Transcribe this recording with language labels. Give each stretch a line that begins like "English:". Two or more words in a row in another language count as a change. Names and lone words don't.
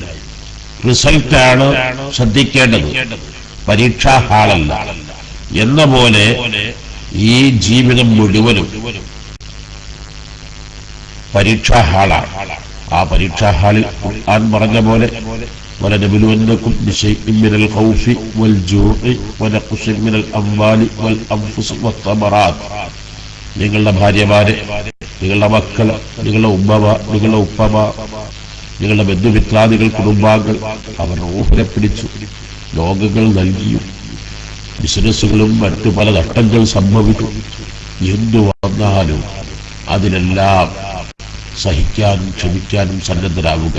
Malayalam: റിസൾട്ടാണ് ശ്രദ്ധിക്കേണ്ടത്, പരീക്ഷാ ഹാളല്ല. എന്ന പോലെ ഈ ജീവിതം മുഴുവനും പരീക്ഷാ ഹാളാണ്. ആ പരീക്ഷാ ഹാളിൽ ഖുർആൻ പറഞ്ഞ പോലെ
Arabic: وَلَنَبْلُوَنَّكُمْ بِشَيْءٍ مِّنَ الْخَوْفِ وَالْجُوعِ وَنَقْصٍ مِّنَ الْأَمْوَالِ وَالْأَنفُسِ وَالثَّمَرَاتِ.
Malayalam: നിങ്ങളുടെ ഭാര്യമാരെ, നിങ്ങളുടെ മക്കൾ, നിങ്ങളുടെ ഉമ്മ, നിങ്ങളുടെ ഉപ്പമ, നിങ്ങളുടെ ബന്ധുമിത്രാദികൾ, കുടുംബാംഗങ്ങൾ അവർ റൂഹിനെ പിടിച്ചു ലോകങ്ങൾ നൽകിയും ബിസിനസ്സുകളും മറ്റു പല നഷ്ടങ്ങൾ സംഭവിക്കും. എന്തു വന്നാലും അതിനെല്ലാം സഹിക്കാനും ക്ഷമിക്കാനും സന്നദ്ധരാകുക.